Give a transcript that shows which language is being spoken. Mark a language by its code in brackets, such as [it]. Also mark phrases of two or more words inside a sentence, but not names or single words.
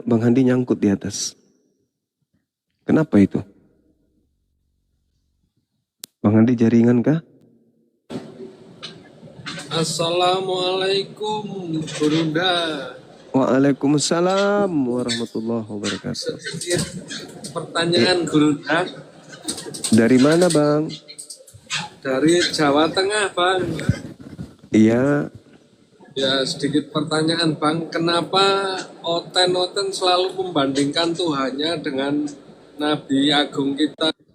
[id] Bang Handi nyangkut di atas. Kenapa itu? Bang Handi jaringan kah? Assalamualaikum Burunda. [ar] وعليكم السلام ورحمة الله وبركاته. [id] Sedikit pertanyaan Burunda. Dari mana Bang? Dari Jawa Tengah Bang. Iya. Ya sedikit pertanyaan Bang. Kenapa Oten selalu membandingkan Tuhannya dengan Nabi Agung kita?